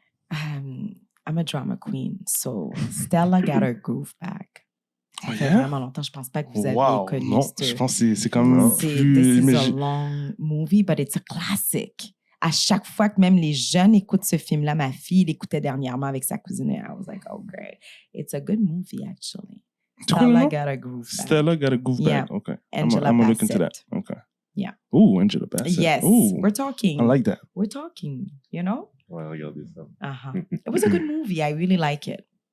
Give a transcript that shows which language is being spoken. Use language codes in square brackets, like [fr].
[en] I'm a drama queen, so Stella got her groove back. [fr] Ça fait vraiment longtemps. Je pense pas que vous avez connu. Non, je pense que c'est quand même plus... [en] This is a long movie, but it's a classic. [fr] À chaque fois que même les jeunes écoutent ce film-là, ma fille l'écoutait dernièrement avec sa cousine et [en] I was like, oh great. It's a good movie, actually. Stella got a groove back. Stella got a groove back. Yeah. Okay. Angela I'm gonna look into Bassett. that. Okay. Yeah. Ooh, Angela Bassett. Yes. Ooh, We're talking. I like that. We're talking, you know? [fr] Ouais, regardez ça. [en] It was a good movie. I really like it.